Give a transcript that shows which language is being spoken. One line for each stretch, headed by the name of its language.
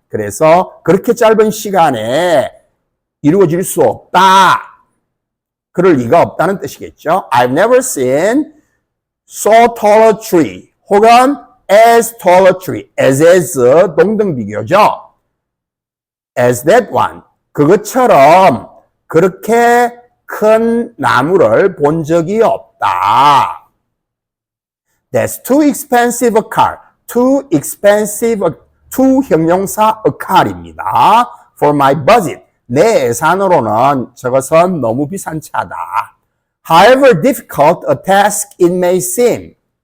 Korean: 그래서 그렇게 짧은 시간에 이루어질 수 없다. 그럴 리가 없다는 뜻이겠죠.
English: I've never seen so tall a tree
Korean: 혹은
English: as tall a tree. as
Korean: 동등비교죠.
English: as that one.
Korean: 그것처럼 그렇게 큰 나무를 본 적이 없다.
English: That's too expensive a car. too expensive, too
Korean: 형용사
English: a car입니다. for my budget.
Korean: 내 예산으로는 저것은 너무 비싼 차다.
English: However difficult a task it may seem.